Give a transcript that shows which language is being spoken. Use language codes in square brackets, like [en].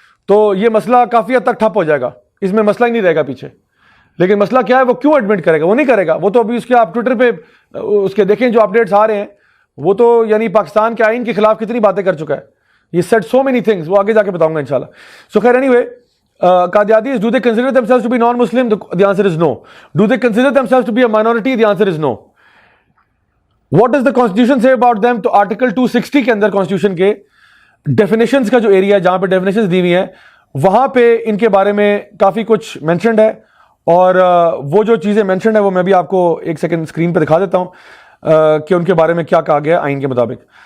[ur] تو یہ مسئلہ کافی حد تک ٹھپ ہو جائے گا, اس میں مسئلہ ہی نہیں رہے گا پیچھے. لیکن مسئلہ کیا ہے, وہ کیوں ایڈمٹ کرے گا؟ وہ نہیں کرے گا. وہ تو ابھی اس کے آپ ٹویٹر پہ اس کے دیکھیں جو اپڈیٹس آ رہے ہیں, وہ تو یعنی پاکستان کے آئین کے خلاف کتنی باتیں کر چکا ہے. یہ [en] said so many things, [ur] وہ آگے جا کے بتاؤں گا انشاءاللہ. سو خیر, [en] Anyway, Qadianis, do they consider themselves to be non-Muslim? The answer is no. Do they consider themselves to be a minority? The answer is no. What does the constitution say about them? [ur] تو article 260 کے اندر constitution کے definitions کا جو area ہے جہاں پہ definitions دی ہوئی ہیں, وہاں پہ ان کے بارے میں کافی کچھ mentioned ہے. اور وہ جو چیزیں mentioned ہے وہ میں بھی آپ کو ایک سیکنڈ اسکرین پہ دکھا دیتا ہوں کہ ان کے بارے میں کیا کہا گیا ہے آئین کے مطابق.